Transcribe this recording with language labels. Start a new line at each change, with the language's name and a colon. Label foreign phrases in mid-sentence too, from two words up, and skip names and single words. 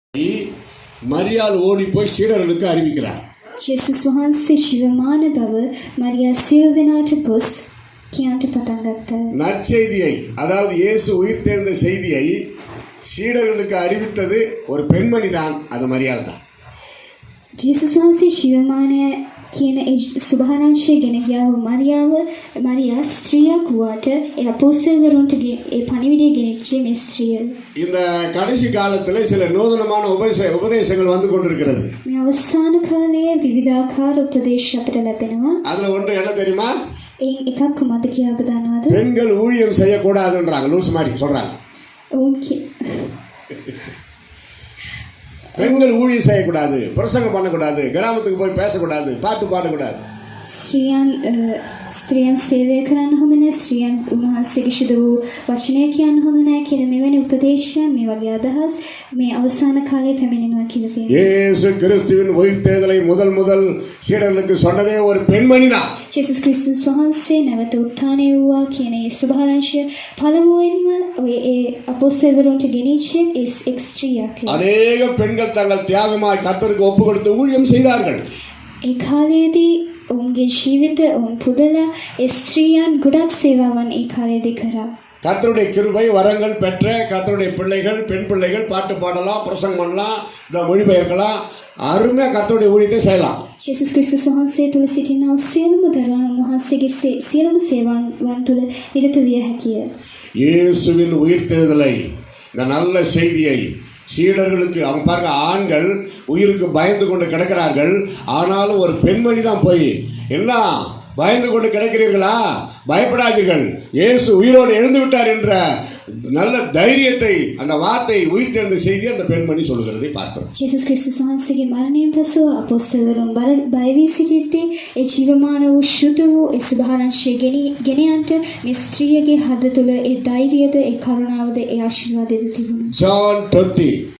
Tamil: மரியாள் ஓடி போய் சீடர்களுக்கு அறிவிக்கிறார்.
Sinhala: Jesus වහන්සේ ජීවමාන බව මරියා සියලු දෙනාට ගොස් කියන්ට පටන් ගත්තා.
Tamil: நற்செய்தியை, அதாவது இயேசு உயிர்த்தெழுந்த செய்தியை சீடர்களுக்கு அறிவித்தது ஒரு பெண்மணி தான், அது மரியாள் தான்.
Sinhala: Jesus වහන්සේ ජීවමානය කියන ඒ සුභාරංශය ගෙන ගියා වූ මරියා ස්ත්‍රියක් වුණාට ඒ අපොස්තලවරුන්ට ඒ පණිවිඩය ගෙනිච්ච මේ ස්ත්‍රිය.
Tamil: இந்த கடைசி காலத்துல சில நூதனமான உபதேசங்கள் வந்து கொண்டிருக்கிறது.
Sinhala: මේ අවසාන කාලයේ විවිධාකාර උපදේශ අපිට ලැබෙනවා.
Tamil: அதுல ஒன்று என்ன தெரியுமா?
Sinhala: එකක් කුමක්ද කියලා ඔබ දන්නවද?
Tamil: பெண்கள் ஊழியம் செய்யக்கூடாதுன்றாங்க, லூஸ் மாதிரி சொல்றாங்க. பெண்கள் ஊழியம் செய்யக்கூடாது, பிரசங்கம் பண்ணக்கூடாது, கிராமத்துக்கு போய் பேசக்கூடாது, பாட்டு பாடக்கூடாது.
Sinhala: ස්ත්‍රියන් සේවය කරන්න හොඳ නැහැ, ස්ත්‍රියන් උන්වහන්සේගේ ශුද්ධ වූ වචනය කියන්න හොඳ නැහැ කියලා මෙවැනි උපදේශයන්, මේ වගේ අදහස් මේ අවසාන කාලයේ පැමිණෙනවා කියලා තියෙනවා.
Tamil: இயேசு கிறிஸ்துவின் உயிர்த்தெழுதலை முதல் சீடர்களுக்கு சொன்னதே ஒரு பெண்மணி தான்.
Sinhala: ජේසුස් ක්‍රිස්තුස් වහන්සේ නැවත උත්ථානය වූවා කියන ඒ සුභාරංශය පළමුවෙන්ම ඒ අපොස්තලවරුන්ට ගෙනිච්චේ එක් ස්ත්‍රියක්.
Tamil: அநேக பெண்கள் தங்கள் தியாகமாய் கர்த்தருக்கு ஒப்பு கொடுத்து ஊழியம் செய்தார்கள்.
Sinhala: ඒ කාලයේදී ඔවුන්ගේ ජීවිත ඔවුන් පුදලා ඒ ස්ත්‍රියන් ගොඩක් සේවාවන් ඒ කාලයේදී කරා.
Tamil: கர்த்தருடைய கிருபை வரங்கள் பெற்ற கர்த்தருடைய பிள்ளைகள், பெண் பிள்ளைகள் பாட்டு பாடலாம், பிரசங்கம் பண்ணலாம், இந்த மொழிபெயர்க்கலாம், அருமையாக கர்த்தருடைய ஊழியத்தை செய்யலாம்.
Sinhala: ජේසුස් ක්‍රිස්තුස් වහන්සේ තුළ සිටිනා සියලුම දරුවන් උන්වහන්සේගේ සියලුම සේවාවන් තුළ නිරත විය හැකිය.
Tamil: இயேசுவின் உயிர்த்தெழுதலை, இந்த நல்ல செய்தியை சீடர்களுக்கு, அவங்க பாருங்க, ஆண்கள் உயிருக்கு பயந்து கொண்டு கிடக்கிறார்கள், ஆனாலும் ஒரு பெண்மணி தான் போய், என்ன பயந்து கொண்டு கிடக்கிறீர்களா, பயப்படாதீர்கள், இயேசு உயிரோடு எழுந்து விட்டார் என்ற நல்ல தைரியத்தை, அந்த வார்த்தை, உயிர்த்தெழுந்த செய்தி அந்த பெண்மணி சொல்லுகிறதை பார்க்கிறோம்.
Sinhala: ජේසුස් ක්‍රිස්තුස් වහන්සේගේ මරණයෙන් පසු අපොස්තලවරුන් බය වී සිටිද්දී ඒ ජීවමාන වූ ශුද්ධ වූ ඒ සුභාරංශය ගෙන යන්නට මේ ස්ත්‍රියගේ හද තුළ ඒ ධෛර්යයද, ඒ කරුණාවද, ඒ ආශිර්වාදයද තිබුණා. John 20